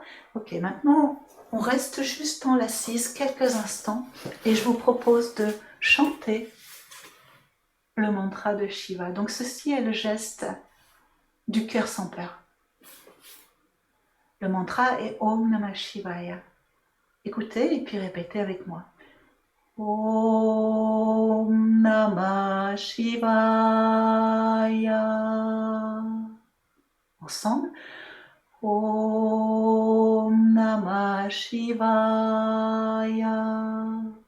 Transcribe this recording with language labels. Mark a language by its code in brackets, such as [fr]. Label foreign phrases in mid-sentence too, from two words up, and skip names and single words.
[fr] Ok, maintenant, on reste juste en l'assise quelques instants et je vous propose de chanter le mantra de Shiva. Donc, ceci est le geste du cœur sans peur. Le mantra est [sa] Om Namah Shivaya. [fr] Écoutez et puis répétez avec moi. [sa] Om Namah Shivaya. Ensemble. Om Namah Shivaya.